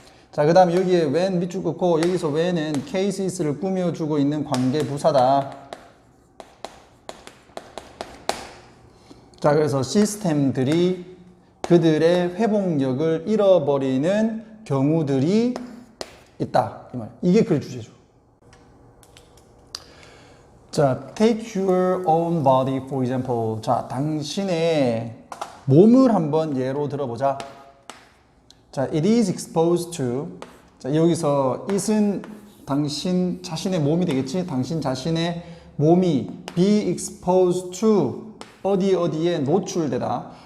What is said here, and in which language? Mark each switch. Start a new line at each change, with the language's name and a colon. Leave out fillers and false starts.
Korean: 자, 그 다음에 여기에 when 밑줄 긋고 여기서 when은 cases를 꾸며주고 있는 관계 부사다. 자, 그래서 시스템들이 그들의 회복력을 잃어버리는 경우들이 있다. 이 말. 이게 그 주제죠.
English: 자, take your own body for example.
Korean: 자, 당신의 몸을 한번 예로 들어보자.
English: 자, it is exposed to.
Korean: 자, 여기서 it은 당신 자신의 몸이 되겠지? 당신 자신의 몸이
English: be exposed to
Korean: 어디에 노출되다.